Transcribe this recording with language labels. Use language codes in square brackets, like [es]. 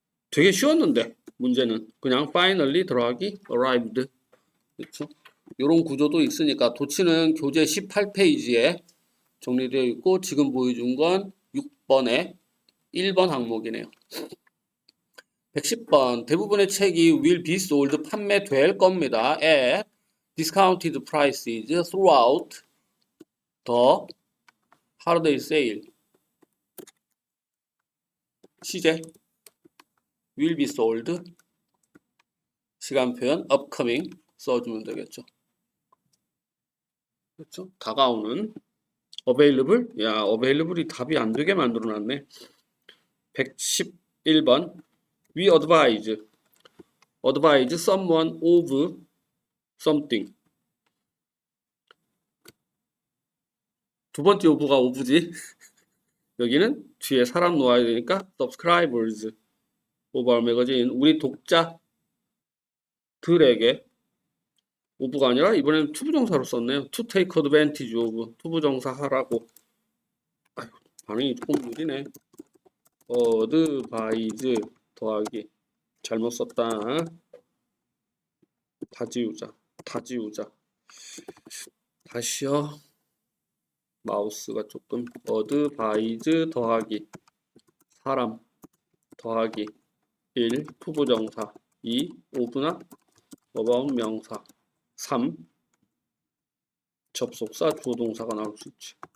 [ko] 되게 쉬웠는데 문제는 그냥 finally 들어가기 arrived. 그렇죠? 이런 구조도 있으니까 도치는 교재 18페이지에 정리되어 있고 지금 보여준 건 6번에 1번 항목이네요. 110번 대부분의 책이 [en] will be sold [ko] 판매될 겁니다. [en] at discounted prices throughout the holiday sale. [ko] 시제 [en] will be sold [ko] 시간 표현 upcoming 써주면 되겠죠. 그렇죠? 다가오는 available 야 available이 답이 안 되게 만들어 놨네. [en] 111번 we advise someone of something. [ko] 두 번째 of가 of지. 여기는 뒤에 사람 놓아야 되니까 [en] subscribers of our magazine [ko] 우리 독자들에게 of가 아니라 이번에는 투부정사로 썼네요. [en] to take advantage of [ko] 투부정사 하라고. 아유, 반응이 조금 느리네. advise 더하기 잘못 썼다. 다 지우자. 다시요. 마우스가 조금 advise 더하기 사람 더하기 1 투부정사 2 of나 about 명사 3 접속사 주어동사가 나올 수 있지.